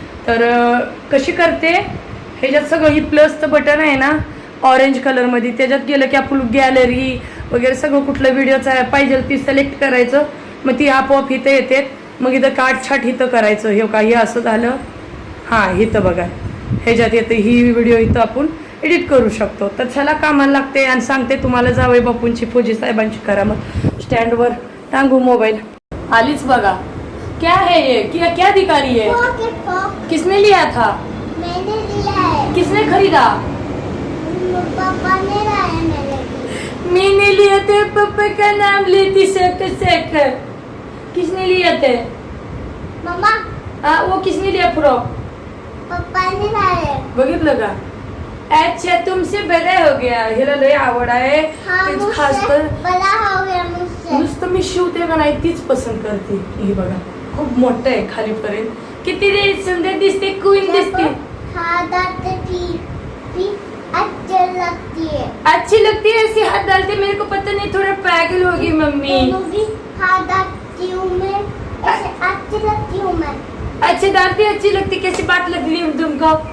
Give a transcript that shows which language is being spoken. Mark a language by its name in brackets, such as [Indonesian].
[Marathi] तर कशी करते, ह्याच्यात सगळं ही प्लसचं बटन आहे ना ऑरेंज कलरमध्ये, त्याच्यात गेलं की आपण गॅलरी वगैरे सगळं कुठलं व्हिडिओचं पाहिजे ती सिलेक्ट करायचं, मग ती आपोआप इथं येते. मग इथं काटछाट इथं करायचं. हे काही असं झालं, हां इथं बघा ह्याच्यात येतं, ही व्हिडिओ इथं आपण एडिट करू शकतो. तर चला कामाला लागते आणि सांगते तुम्हाला जावई बापूंची फौजी साहेबांची करामत. स्टँडवर टांगू मोबाईल. आलीच बघा. [Hindi] क्या है ये, क्या दिखा रही है? किसने लिया था? मैंने लिया है. किसने खरीदा? पापा ने लाया मेरे लिए. मैंने लिया थे, पापा का नाम लेती सेक सेक. किसने लिया थे? मम्मा हाँ वो किसने लिया फ्रॉक? पापा ने लाया. [Marathi] बघितलं का? [Hindi] अच्छा तुमसे बड़ा हो गया. [Marathi] हिला लय आवड आहे. हाँ तेच [Hindi] मुझसे खास कर बड़ा हो गया मुझसे. [Marathi] नुसतं मी शिवते का नाही तीच पसंत करते. हे बघा खूप मोठं आहे खालीपर्यंत. किती सुंदर दिसते, क्वीन दिसते. [Hindi] हाँ डालते भी अच्छी लगती है. अच्छी लगती है ऐसे हाथ डालते. मेरे को पता नहीं, थोड़ा पागल होगी मम्मी. दोनों भी हाँ डालती हूँ मैं. ऐसे अच्छी लगती हूँ मैं. अच्छी डालती, अच्छी लगती. कैसी बात लग रही है तुमको?